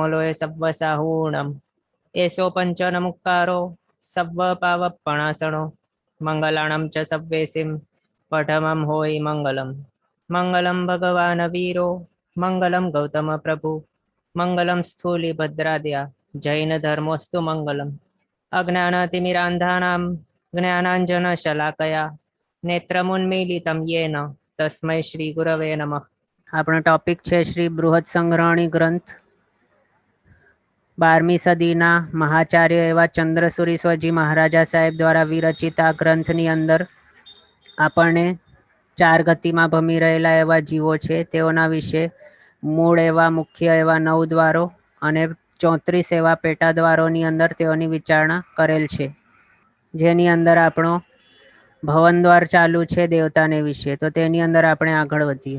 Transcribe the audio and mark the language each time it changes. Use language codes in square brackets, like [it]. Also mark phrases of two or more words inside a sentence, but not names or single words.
[pra] लोये सव्वसाहूणम् एषो पञ्चनमुक्कारो सव्वपावपणासनो मङ्गलाणं च सव्वेसिं पठमं होयि [sa] मङ्गलम् मङ्गलं भगवान् वीरो मङ्गलं गौतमप्रभु मङ्गलं स्थूलिभद्राद्या जैनधर्मोऽस्तु मङ्गलम् अज्ञानतिमिरान्धानां ज्ञानाञ्जनशलाकया नेत्रमुन्मीलितं येन तस्मै श्री गुरवे नमः। [gu] આપણો ટોપિક છે શ્રી બૃહદ સંગ્રહણી ગ્રંથ 12મી સદીના મહાચાર્ય એવા ચંદ્રસુરી સ્વજી મહારાજા સાહેબ દ્વારા વિરચિત આ ગ્રંથની અંદર આપણને ચાર ગતિમાં ભમી રહેલા એવા જીવો છે તેઓના વિશે મૂળ એવા મુખ્ય એવા 9 દ્વારો અને 34 એવા પેટા દ્વારોની અંદર તેઓની વિચારણા કરેલ છે, જેની અંદર આપણો ભવન દ્વાર ચાલુ છે દેવતાને વિશે, તો તેની અંદર આપણે આગળ વધીએ.